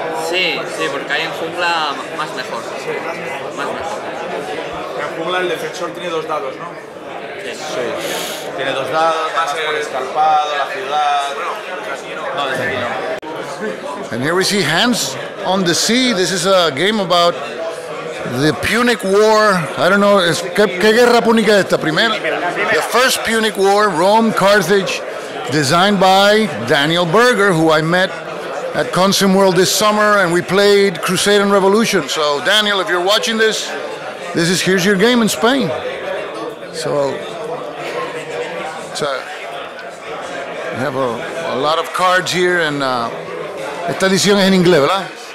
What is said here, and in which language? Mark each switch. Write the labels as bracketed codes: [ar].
[es] Sí, sí, porque ahí en jungla más mejor. Más mejor. En jungla el defensor tiene 2 dados, ¿no? Sí. Tiene 2 dados, más por escarpado, la ciudad. No, desde aquí no. [en] And here we see Hands on the Sea. This is a game about the Punic War. I don't know, [es] ¿qué guerra púnica es esta? Primera? [en] The first Punic War, Rome, Carthage, designed by Daniel Berger, who I met at Consim World this summer, and we played Crusade and Revolution. So Daniel, if you're watching this, here's your game in Spain. So we have a lot of cards here, and [es] esta edición es en inglés, ¿verdad?